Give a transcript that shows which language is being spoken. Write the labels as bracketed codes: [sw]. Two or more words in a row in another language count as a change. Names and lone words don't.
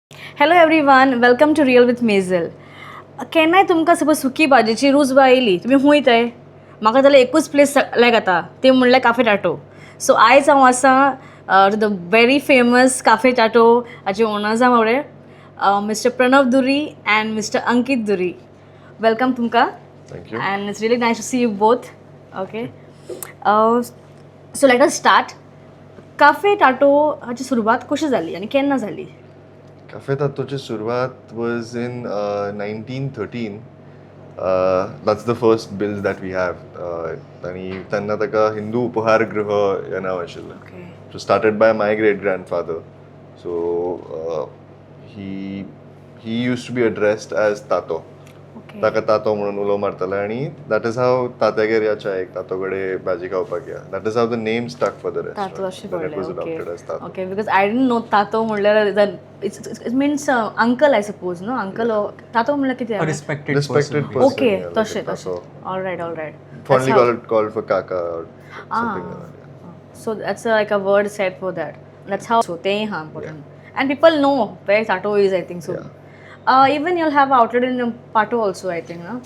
[en] Hello everyone, welcome to Real with Maisel. [kok] केन्नाय तुमकां सपोज सुकी भाजीची रूच बा येयली तुमी खूंय थंय म्हाका जाल्यार एकूच प्लेस लायक जाता ते म्हणल्यार काफे टाटो. सो आयज हांव आसा [en] the very famous [kok] काफे टाटो हाचे ओनर्स आहा फुडें मिस्टर प्रणव दुरी एंड मिस्टर अंकीत दुरी. वेलकम तुमकां. [en] Thank you. And it's really nice to see you both. Okay. So let us start. [kok] काफे टाटो हाची सुरवात कशी जाली आनी केन्ना जाली? [en] Cafe Tattochi Survat was in 1913. That's the first bills that we have. [kok] आणि त्यांना ताका हिंदू उपहारगृह ह्या नांव आशिल्लें. [en] Okay. So started by my great grandfather. So he used to be addressed as Tato. Okay. [kok] ताका तातो म्हणून उलो मारताले आणि [en] that is how [kok] तात्यागेर या चायेक तातो कडेन भाजी खावपाक या. [en] That is how the name stuck for the restaurant. [kok] Tato अशें [en] Then it was [kok] पडलें. [en] adopted as Tato. Okay, because I didn't know Tato म्हणल्यार it means uncle I suppose, no? Uncle or Tato [kok] म्हणल्यार कितें? [en] A respected Respected person. person. Okay, yeah, like [kok] तशें [en] a Tato. तशें. All right. Fondly That's how- called for Kaka or something like that. So that's like a word said for that. That's how so they are important. And people know where Tato is, I think so. Even you'll have outlet in Pato also, I think, no?